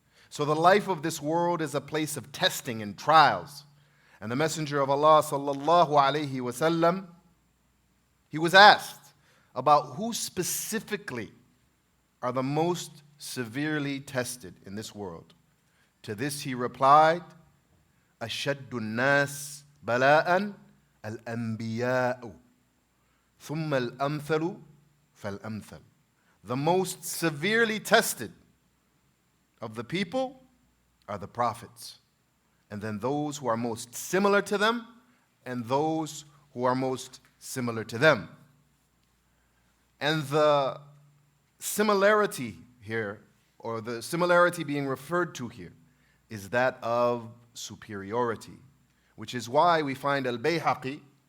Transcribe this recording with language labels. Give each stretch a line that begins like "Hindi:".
English: So the life of this world is a place of testing and trials. And the Messenger of Allah sallallahu alaihi wasallam, he was asked about who specifically are the most severely tested in this world. To this he replied,
Arabic: أَشَدُّ النَّاسِ بَلَاءً الْأَنْبِيَاءُ ثُمَّ الْأَمْثَلُ فَالْأَمْثَلُ.
English: The most severely tested of the people are the prophets, and then those who are most similar to them, and those who are most similar to them. And the similarity here, or the similarity being referred to here, is that of superiority, which is why we find Al-Bayhaqi,